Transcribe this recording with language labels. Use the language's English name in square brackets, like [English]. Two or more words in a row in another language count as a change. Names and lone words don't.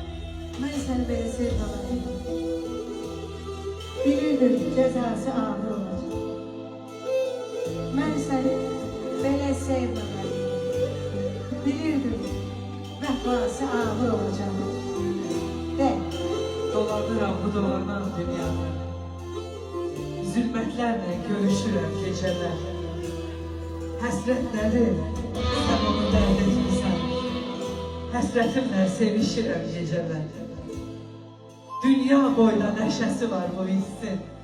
[Turkish] Ben seni böyle sevmem. Bilirdim cezası ağır olacak. Ben seni böyle sevmem. Bilirdim vefası ağır olacak. [Azerbaijani] De, Dolanıram bu dolanan dünyada. Zülmətlərlə görüşürəm gecələr. Həsrətləri sən onu dərd etmirsən. Həsrətimlə sevişirəm gecələr. Dünya boyda nəşəsi var bu hissin.